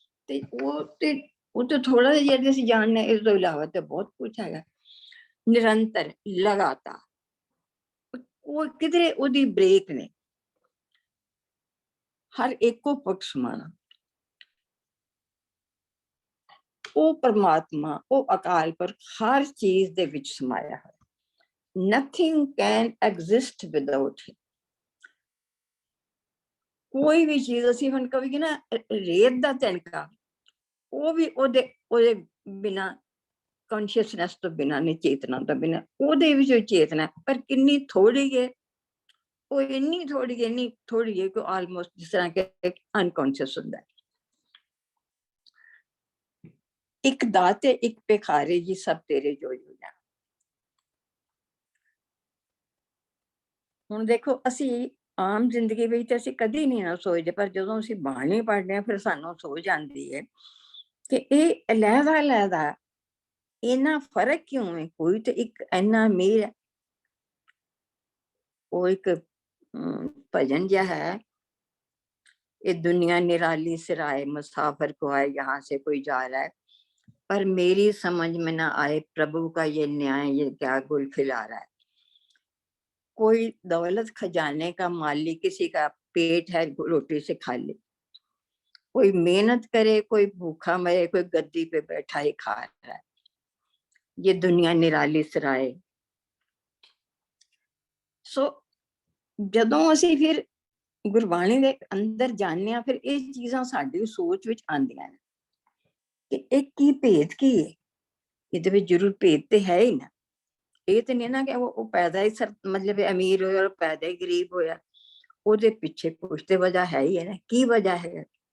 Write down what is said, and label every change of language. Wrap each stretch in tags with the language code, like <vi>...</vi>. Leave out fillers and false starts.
<pa>ਤੇ ਉਹ ਤੇ ਥੋੜਾ ਜਿਹਾ ਜਿਹੜੇ ਅਸੀਂ ਜਾਣਦੇ, ਇਸ ਤੋਂ ਇਲਾਵਾ ਤੇ ਬਹੁਤ ਕੁਝ ਹੈਗਾ, ਨਿਰੰਤਰ, ਲਗਾਤਾਰ, ਉਹ ਕਿਧਰੇ ਉਹਦੀ ਬ੍ਰੇਕ ਨੇ। ਹਰ ਇੱਕੋ ਪੱਖ ਸਮਾਣਾ, ਉਹ ਪਰਮਾਤਮਾ, ਉਹ ਅਕਾਲ ਪੁਰਖ ਹਰ ਚੀਜ਼ ਦੇ ਵਿੱਚ ਸਮਾਇਆ ਹੈ।</pa> <en>Nothing can exist without him.</en> <pa>ਕੋਈ ਵੀ ਚੀਜ਼ ਅਸੀਂ ਹੁਣ ਕਹੀਏ ਨਾ, ਰੇਤ ਦਾ ਤਿਣਕਾ, ਉਹ ਵੀ ਉਹਦੇ ਬਿਨਾਂ, ਕੌਨਸ਼ੀਅਸਨੈਸ ਤੋਂ ਬਿਨਾਂ ਨਹੀਂ, ਚੇਤਨਾ ਤੋਂ ਬਿਨਾਂ, ਉਹਦੇ ਵਿੱਚ ਚੇਤਨਾ, ਪਰ ਕਿੰਨੀ ਥੋੜੀ ਹੈ, ਉਹ ਇੰਨੀ ਥੋੜੀ ਹੈ ਕਿ ਆਲਮੋਸਟ ਜਿਸ ਤਰ੍ਹਾਂ ਕਿ ਅਨਕੌਂਸ਼ੀਅਸ ਹੁੰਦਾ ਹੈ। ਇੱਕ ਦਾਤੇ ਇੱਕ ਭਿਖਾਰੀ ਜੀ, ਸਭ ਤੇਰੇ ਜੋਈ ਹੋ ਜਾਣ। ਹੁਣ ਦੇਖੋ, ਅਸੀਂ ਆਮ ਜ਼ਿੰਦਗੀ ਵਿੱਚ ਤੇ ਅਸੀਂ ਕਦੀ ਨਹੀਂ ਨਾ ਸੋਚਦੇ, ਪਰ ਜਦੋਂ ਅਸੀਂ ਬਾਣੀ ਪੜ੍ਹਦੇ ਹਾਂ ਫਿਰ ਸਾਨੂੰ ਸੋਚ ਆਉਂਦੀ ਹੈ ਕਿ ਇਹ ਅਲੱਗ-ਅਲੱਗ, ਇੰਨਾ ਫਰਕ ਕਿਉਂ ਹੈ? ਕੋਈ ਤੇ ਇੱਕ ਇੰਨਾ ਅਮੀਰ ਹੈ। ਉਹ ਇੱਕ ਭਜਨ ਜਿਹਾ ਹੈ, ਇਹ ਦੁਨੀਆ</pa> <hi>निराली सिराए, मुसाफिर को आए यहाँ से कोई जा रहा है, पर मेरी समझ में ना आए प्रभु का ये न्याय, ये क्या गुल खिला रहा है। कोई दौलत खजाने का माली, किसी का पेट है रोटी से खाली, कोई मेहनत करे, कोई भूखा मरे, कोई गद्दी पे बैठा ही खा रहा है, ये दुनिया निराली सिराए।</hi> <pa>सो ਜਦੋਂ ਅਸੀਂ ਫਿਰ ਗੁਰਬਾਣੀ ਦੇ ਅੰਦਰ ਜਾਂਦੇ ਹਾਂ, ਫਿਰ ਇਹ ਚੀਜ਼ਾਂ ਸਾਡੀ ਸੋਚ ਵਿੱਚ ਆਉਂਦੀਆਂ ਨੇ ਕਿ ਇਹ ਕੀ ਭੇਦ ਕੀ ਹੈ। ਇਹਦੇ ਵਿੱਚ ਜ਼ਰੂਰ ਭੇਦ ਤੇ ਹੈ ਹੀ ਨਾ। ਇਹ ਤੇ ਨਹੀਂ ਨਾ ਕਿ ਉਹ ਪੈਦਾ ਹੀ ਮਤਲਬ ਅਮੀਰ ਹੋਇਆ ਔਰ ਪੈਦਾ ਹੀ ਗਰੀਬ ਹੋਇਆ, ਉਹਦੇ ਪਿੱਛੇ ਕੁਛ ਤੇ ਵਜ੍ਹਾ ਹੈ ਹੀ ਹੈ ਨਾ। ਕੀ ਵਜ੍ਹਾ ਹੈ?</pa>